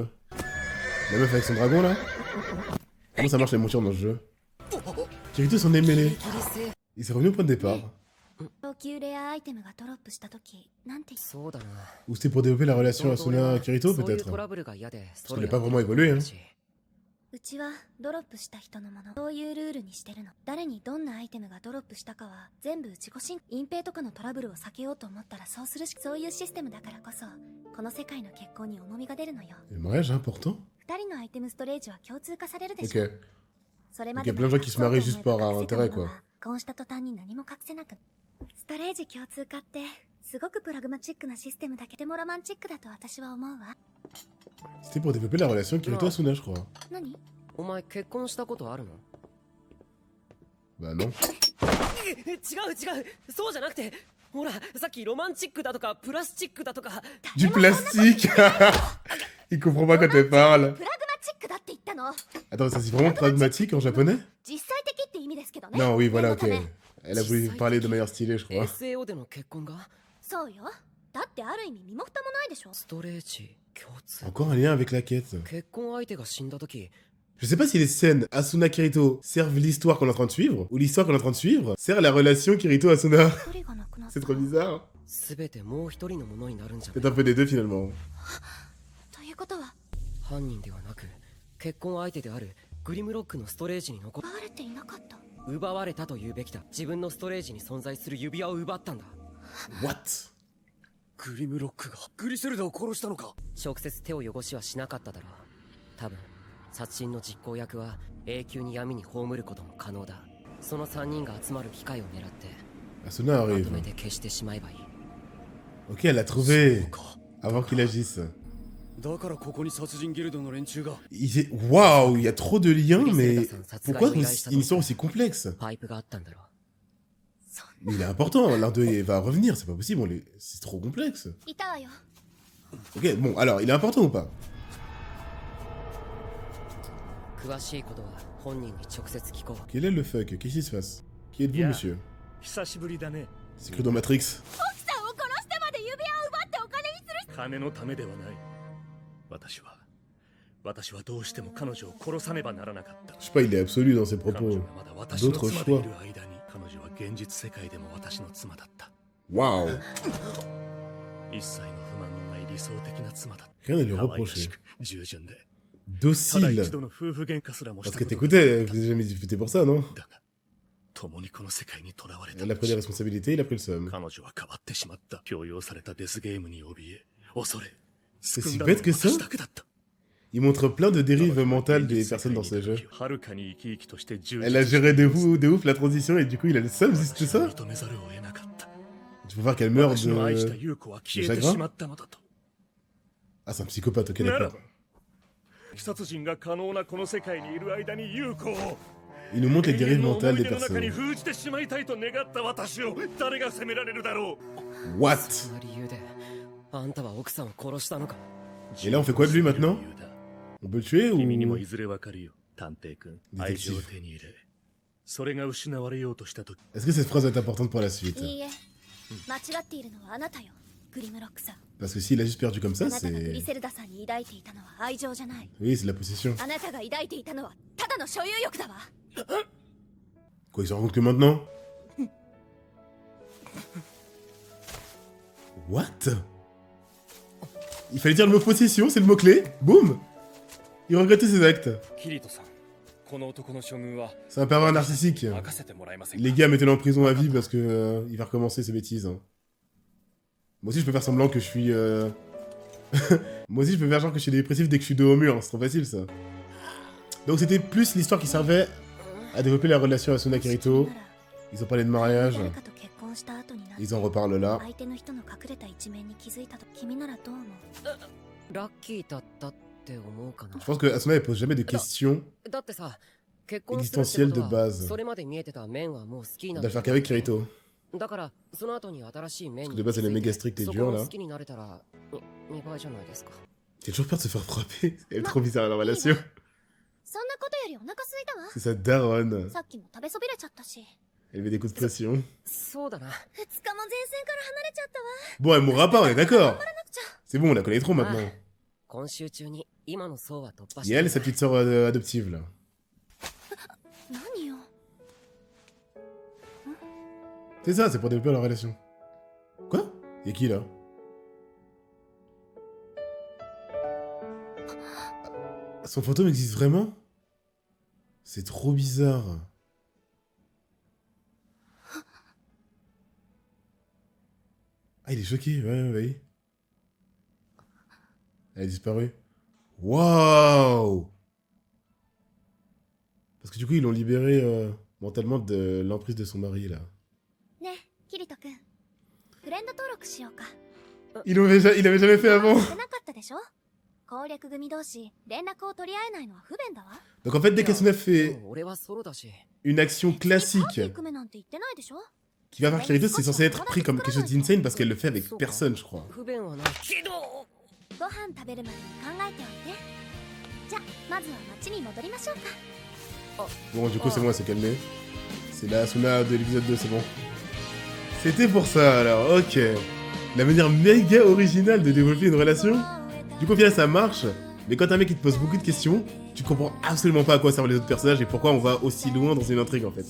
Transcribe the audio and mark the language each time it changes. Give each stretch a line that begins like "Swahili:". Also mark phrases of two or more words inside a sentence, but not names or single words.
French: La meuf avec son dragon là? Comment ça marche les montures dans ce jeu? Kirito s'en est mêlé. Il s'est revenu au point de départ. Ou c'était pour développer la relation Asuna-Kirito peut-être? Parce qu'il n'a pas vraiment évolué hein.
Japanese: うちはドロップした人のもの、そういうルールにしてるの。誰にどんなアイテムがドロップしたかは全部自己申隠蔽とかのトラブルを避けようと思ったらそうするし、そういうシステムだからこそこの世界の結婚に重みが出るのよ。
French: Le mariage est important?
Japanese: 二人のアイテムストレージは共通化されるでしょ。
French: Ok. Donc il y a plein de gens qui se marient juste par intérêt quoi.
Japanese: こうした途端に何も隠せなく。ストレージ共通化ってすごくプラグマチックなシステムだけでもロマンチックだと私は思うわ。
French: C'était pour développer la relation Kirito-Asuna, je crois. Bah non. Du plastique. Il comprend pas quand elle parle. Attends, ça c'est vraiment pragmatique en japonais? Non, oui, voilà, ok. Elle a voulu parler de manière stylée, je crois.
Japanese: SAO での結婚がそうよ。だってある意味身も蓋もないでしょ。ストレージ共通
French: Encore un lien avec la quête.
Japanese: 結婚相手が死んだ時
French: Je sais pas si les scènes Asuna Kirito servent l'histoire qu'on est en train de suivre, ou l'histoire qu'on est en train de suivre sert la relation Kirito-Asuna.
Japanese: 一人が亡くなった
French: C'est trop bizarre.
Japanese: 全てもう一人のものになるんじゃ
French: C'est un peu des deux finalement.
Japanese: ということは犯人ではなく結婚相手であるグリムロックのストレージに残奪われていなかった。奪われたと言うべきだ。自分のストレージに存在する指輪を奪ったんだ。
French: What?
Japanese: グリムロックがグリセルダを殺したのか。直接手を汚しはしなかっただろう。多分殺人の実行役は永久に闇に葬ることも可能だ。その3人が集まる機会を狙って Asuna まと
French: arrive.
Japanese: めて消してしまえばいい。
French: Ok, elle l'a trouvé. Avant qu'il agisse.
Japanese: だからここに殺人ギルドの連中が
French: Waouh, il y a trop de liens, mais
Japanese: Grisel-san,
French: pourquoi Satsugai une histoire aussi complexe?
Japanese: パイプがあったんだろう。
French: Mais il est important, l'un d'eux va revenir, c'est pas possible, c'est trop complexe.
Japanese: いたわよ。
French: Ok, bon, alors, il est important ou pas?
Japanese: 詳しいことは本人に直接聞こう。
French: Quel est le fuck? Qu'est-ce qui se passe? Qui êtes-vous, Yeah. monsieur?
Japanese: 久しぶりだね。
French: C'est cru dans Matrix.
Japanese: 奥さんを殺してまで指輪を奪ってお金にする。金のためではない。私はどうしても彼女を殺さねばならなかった。
French: Je sais pas, il est absolu dans ses
Japanese: 彼
French: propos.
Japanese: 女がまだ私の
French: D'autres
Japanese: 妻でい
French: choix.
Japanese: る間に、彼女は現実世界でも私の妻だった。
French: Waouh.
Japanese: 一切の不満のない理想的な妻だっ
French: Rien à lui
Japanese: た。可愛らし
French: reprocher.
Japanese: く、従順で。ただ
French: Docile.
Japanese: 一度の夫婦喧嘩すらもし
French: Parce
Japanese: た
French: que
Japanese: ことがな
French: t'écoutais,
Japanese: か
French: vous avez jamais discuté pour ça, non?
Japanese: だが、共にこの世界に囚われた。
French: Elle a pris des responsabilités, il a pris le seum.
Japanese: 彼女は変わってしまった。強要されたデスゲームに怯え、恐れ、
French: C'est
Japanese: 救
French: si
Japanese: んだのは
French: bête que ça?
Japanese: 私だけだった。
French: Il montre plein de dérives mentales des personnes dans ce jeu.
Japanese: はるかに生き生きとして充実
French: Elle a géré de ouf la transition et du coup il a le seum, c'est tout ça?
Japanese: 認めざるを得なかった。
French: Tu peux voir qu'elle meurt
Japanese: 私の愛した
French: de...
Japanese: 優子は消えてしまったのだと。
French: Ah, c'est un psychopathe, ok,
Japanese: なら
French: d'accord.
Japanese: ば、殺人が可能なこの世界にいる間に優子を
French: Il nous montre les
Japanese: 永
French: dérives
Japanese: 遠の
French: mentales
Japanese: 思い
French: des
Japanese: 出の中に
French: personnes.
Japanese: 封じてしまいたいと願った私を誰が責められるだろう。
French: What?
Japanese: その理由であんたは奥さんを殺したのか。
French: Et là on fait quoi de lui maintenant?
Japanese: 理由だ。
French: On peut le tuer
Japanese: 君にも
French: ou...
Japanese: いずれわかるよ、探偵君。
French: Détective.
Japanese: 愛情を手に入れ、それが失われようとしたとき、
French: Est-ce que cette phrase va être importante pour la suite?
Japanese: いいえ、間違っているのはあなたよ、グリムロックさん。
French: Parce que s'il a juste perdu comme
Japanese: あ
French: ça,
Japanese: なたがグリ
French: c'est...
Japanese: セルダさんに抱いていたのは愛情じゃない。
French: Oui, c'est de la possession.
Japanese: あなたが抱いていたのはただの所有欲だわ。
French: Quoi, il se rend compte que maintenant? What? Il fallait dire le mot possession, c'est le mot-clé. Boum! Il regrettait ses actes.
Japanese: キリトさん、この男の処遇は
French: C'est un pervers narcissique.
Japanese: 任せてもらえませんか。
French: Les gars, mettez-le en prison à vie parce que il va recommencer ses bêtises. Hein. Moi aussi, je peux faire semblant que je suis... Moi aussi, je peux faire genre que je suis dépressif dès que je suis dos au mur. Hein. C'est trop facile, ça. Donc c'était plus l'histoire qui servait à développer la relation Asuna Kirito. Ils ont parlé de mariage.
Japanese: 誰かと結婚した後になって
French: Ils en reparlent là.
Japanese: 相手の人の隠れた一面に気づいたと君ならどう思う？ラッキーだったって思うかな。
French: Je pense que Asuna, elle pose jamais de questions.
Japanese: だってさ、結婚するってこと
French: Existentielle de
Japanese: は
French: base.
Japanese: それまで見えてた面はもう好きにな
French: Elle doit le faire qu'avec Kirito.
Japanese: だからその後に新しい面
French: Parce
Japanese: に
French: que de base, elle est méga stricte et
Japanese: そ
French: dure,
Japanese: こを
French: là.
Japanese: 好きになれたら2倍じゃないですか。
French: J'ai toujours peur de se faire frapper. Elle est trop bizarre, leur relation.
Japanese: そんなことよりお腹空いたわ。
French: C'est sa daronne.
Japanese: さっきも食べそびれちゃったし。
French: Elle met des coups de pression.
Japanese: そうだな。 2日も前線から離れちゃったわ。
French: Bon, elle mourra pas, on est d'accord.
Japanese: なくちゃ。
French: C'est bon, on la connaît trop maintenant.
Japanese: 今週中に今の層は突破
French: Et
Japanese: して
French: elle et sa petite sœur adoptive, là.
Japanese: 何よ。
French: C'est ça, c'est pour développer leur relation. Quoi? Y'a qui, là? Son fantôme existe vraiment? C'est trop bizarre. Ah, il est choqué, ouais, oui. Elle a disparu. Waouh! Parce que du coup, ils l'ont libéré mentalement de l'emprise de son mari, là.
Japanese: ねえ、キリト君。フレンド登録しようか。
French: Il avait jamais fait avant.
Japanese: してなかったでしょ？攻略組同士、連絡を取り合えないのは不便だわ。
French: Donc en fait, dès qu'Asuna fait
Japanese: もう俺はソロだし。
French: une action
Japanese: パーティ
French: classique
Japanese: ー組めなんて言ってないでしょ？
French: qui va vers Kirito, c'est censé être pris comme quelque chose d'insane parce qu'elle le fait avec personne, je crois.
Japanese: 不便はないけど。ご飯食べるまでに考えておいて。じゃ、まずは町に戻りましょうか。
French: Bon, du coup, c'est bon, elle s'est calmée. C'est la Asuna de l'épisode 2, c'est bon. C'était pour ça, alors, ok. La manière méga originale de développer une relation. Du coup, au final, ça marche. Mais quand un mec il te pose beaucoup de questions, tu comprends absolument pas à quoi servent les autres personnages et pourquoi on va aussi loin dans une intrigue, en fait.